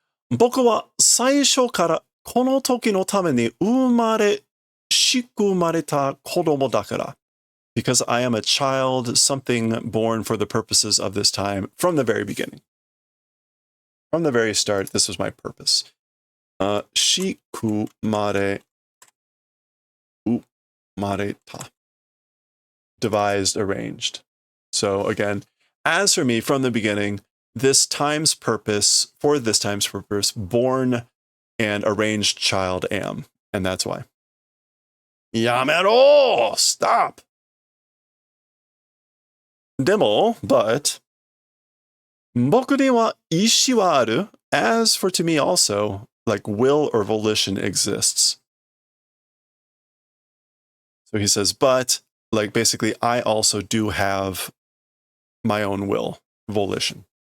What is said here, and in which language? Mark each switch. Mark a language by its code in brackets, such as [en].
[ja] 僕は最初からこの時のために仕組まれた子供だから. [en] because I am a child, something born for the purposes of this time from the very beginning. From the very start, this was my purpose. [ja] Shikumare umareta. [en] Devised, arranged. So again, as for me, from the beginning, for this time's purpose, born and arranged child am. And that's why. [ja] Yamero! [en] Stop! [ja] Demo, but, 僕には意志はある. [en] As for to me also, like will or volition exists. So he says, but, like basically, I also do have my own will, volition.